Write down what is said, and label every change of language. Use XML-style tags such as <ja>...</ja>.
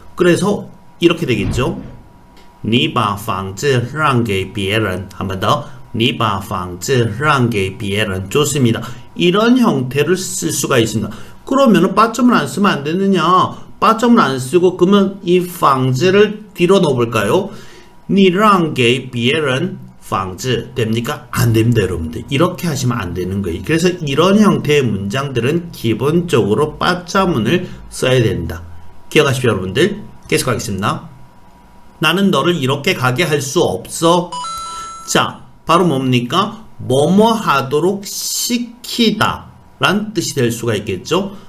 <ko>그래서 이렇게 되겠죠.</ko> <zh>你把房子让给别人.</zh> <ko>한 번 더.</ko> <zh>你把房子让给别人.</zh> <ko>좋습니다. 이런 형태를 쓸 수가 있습니다. 그러면 빠점을 안 쓰면 안 되느냐? 빠점을 안 쓰고 그러면 이 房子를 뒤로 넣어볼까요?</ko> <zh>你让给别人房子</zh> <ko>됩니까? 안 됩니다, 여러분들. 이렇게 하시면 안 되는 거예요. 그래서 이런 형태의 문장들은 기본적으로 빠자문을 써야 된다. 기억하십시오, 여러분들. 계속 하겠습니다. 나는 너를 이렇게 가게 할 수 없어. 자, 바로 뭡니까? 뭐뭐 하도록 시키다 란 뜻이 될 수가 있겠죠.</ko>